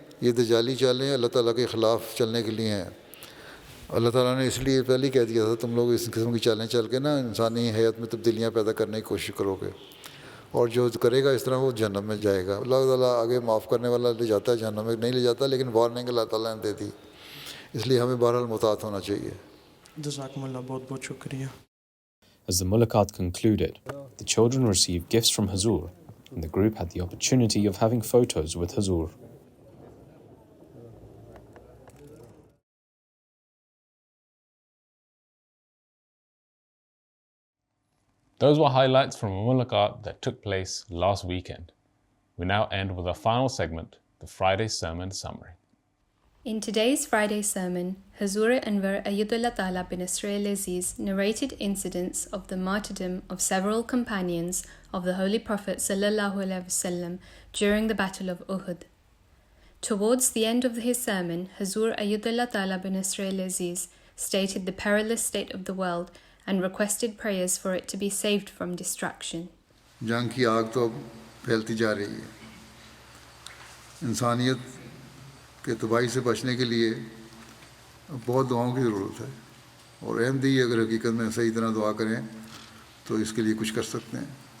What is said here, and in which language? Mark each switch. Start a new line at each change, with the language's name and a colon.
Urdu: یہ دجالی چالیں اللہ تعالیٰ کے خلاف چلنے کے لیے ہیں. اللہ تعالیٰ نے اس لیے پہلے ہی کہہ دیا تھا تم لوگ اس قسم کی چالیں چل کے نا انسانی حیات میں تبدیلیاں پیدا کرنے کی کوشش کرو گے، اور جو کرے گا اس طرح وہ جہنم میں جائے گا. اللہ تعالیٰ آگے معاف کرنے والا لے جاتا ہے، جہنم میں نہیں لے جاتا، لیکن وارننگ اللہ تعالیٰ نے دے دی. اس لیے ہمیں بہرحال محتاط ہونا چاہیے. جزاکم اللہ، بہت بہت شکریہ.
English: As the Mulaqat concluded, the children received gifts from Huzoor, and the group had the opportunity of having photos with Huzoor. Those were highlights from a Mulaqat that took place last weekend. We now end with our final segment, the Friday Sermon Summary. In today's Friday sermon, Huzoor Anwar Ayyadullah Ta'ala bin Nasr al-Aziz narrated incidents of the martyrdom of several companions of the Holy Prophet ﷺ during the Battle of Uhud. Towards the end of his sermon, Huzoor Ayyadullah Ta'ala bin Nasr al-Aziz stated the perilous state of the world and requested prayers for it to be saved from destruction.
Urdu: جنگ کی آگ تو پھیلتی جا رہی ہے. انسانیت کہ تباہی سے بچنے کے لیے بہت دعاؤں کی ضرورت ہے. اور احمدی اگر حقیقت میں صحیح طرح دعا کریں تو اس کے لیے کچھ کر سکتے ہیں.